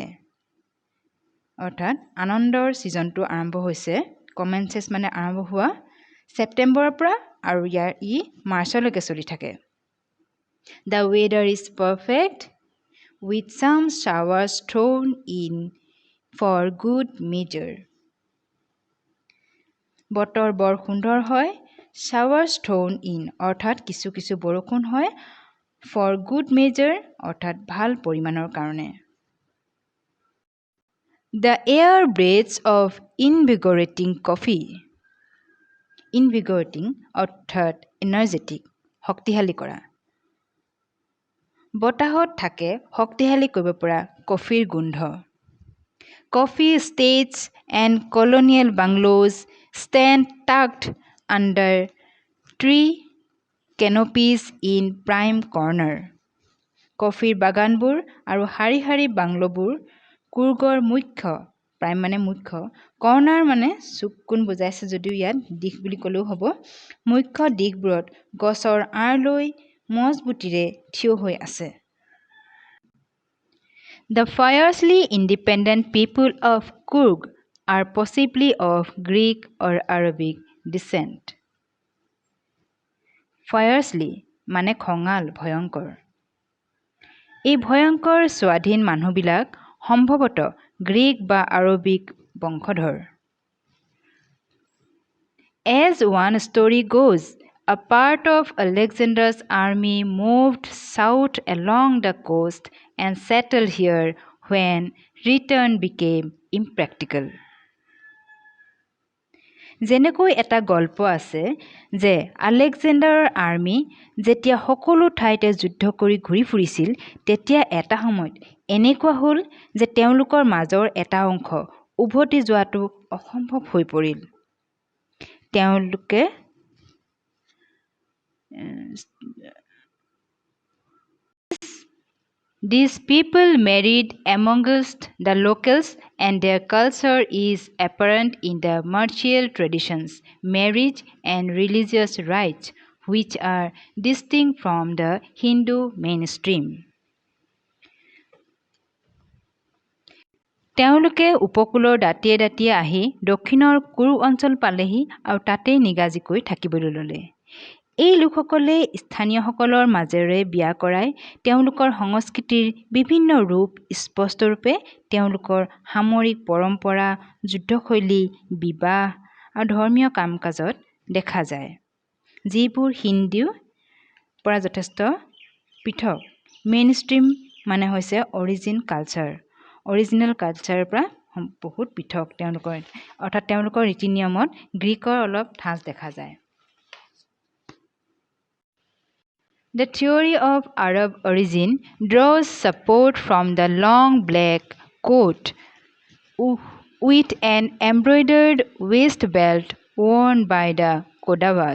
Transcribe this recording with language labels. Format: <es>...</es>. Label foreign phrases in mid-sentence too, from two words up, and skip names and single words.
<as>অৰ্থাৎ আনন্দৰ ছিজনটো আৰম্ভ হৈছে, কমেন্সেছ মানে আৰম্ভ হোৱা ছেপ্টেম্বৰৰ পৰা আৰু ই মাৰ্চলৈকে চলি থাকে।</as> <en>The weather is perfect with some showers thrown in for good measure.</en> <as>বতৰ বৰ সুন্দৰ হয়,</as> <en>showers thrown in</en> <as>অৰ্থাৎ কিছু কিছু বৰষুণ হয়,</as> <en>for good measure</en> <as>অৰ্থাৎ ভাল পৰিমাণৰ কাৰণে।</as> <en>The air breathes of invigorating coffee.</en> <as>ইনভিগৰেটিং অৰ্থাৎ এনাৰ্জেটিক, শক্তিশালী কৰা। বতাহত থাকে শক্তিশালী কৰিব পৰা কফিৰ গোন্ধ।</as> <en>Coffee estates and colonial bungalows stand tucked under tree canopies in prime corner.</en> <as>কফিৰ বাগানবোৰ আৰু শাৰী শাৰী বাংলোবোৰ কুৰ্গৰ মুখ্য, প্ৰাইম মানে মুখ্য, কৰ্ণাৰ মানে চুক কোণ বুজাইছে যদিও ইয়াত দিশ বুলি ক'লেও হ'ব, মুখ্য দিশবোৰত গছৰ আঁৰ লৈ মজবুতিৰে থিয় হৈ আছে।</as> <en>The fiercely independent people of Coorg are possibly of Greek or Arabic descent.</en> <as>Fiercely মানে খঙাল, ভয়ংকৰ। এই ভয়ংকৰ স্বাধীন মানুহবিলাক সম্ভৱতঃ গ্ৰীক বা আৰবিক বংশধৰ।</as> <en>As one story goes, a part of Alexander's army moved south along the coast and settled here when return became impractical.</en> <as>যেনেকৈ এটা গল্প আছে যে আলেকজেণ্ডাৰৰ আৰ্মি যেতিয়া সকলো ঠাইতে যুদ্ধ কৰি ঘূৰি ফুৰিছিল তেতিয়া এটা সময়ত এনেকুৱা হ'ল যে তেওঁলোকৰ মাজৰ এটা অংশ উভতি যোৱাটো অসম্ভৱ হৈ পৰিল।</as> <en>তেওঁলোকে These people married amongst the locals and their culture is apparent in the martial traditions, marriage and religious rites which are distinct from the Hindu mainstream.</en> <as>তেওঁলোকে উপকূলৰ দাঁতিয়ে দাঁতিয়ে আহি দক্ষিণৰ কুৰু অঞ্চল পালেহি আৰু তাতেই নিগাজিকৈ থাকিবলৈ ল'লে। এই লোকসকলে স্থানীয়সকলৰ মাজেৰে বিয়া কৰাই তেওঁলোকৰ সংস্কৃতিৰ বিভিন্ন ৰূপ স্পষ্টৰূপে তেওঁলোকৰ সামৰিক পৰম্পৰা, যুদ্ধশৈলী, বিবাহ আৰু ধৰ্মীয় কাম কাজত দেখা যায়, যিবোৰ হিন্দুৰ পৰা যথেষ্ট পৃথক। মেইনষ্ট্ৰীম মানে হৈছে</as> <en>original culture</en> <as>পৰা বহুত পৃথক তেওঁলোকৰ, অৰ্থাৎ তেওঁলোকৰ ৰীতি নিয়মত গ্ৰীকৰ অলপ ঠাঁচ দেখা যায়।</as> <en>The theory of Arab origin draws support from the long black coat with an embroidered waist belt worn by the Kodavas.</en>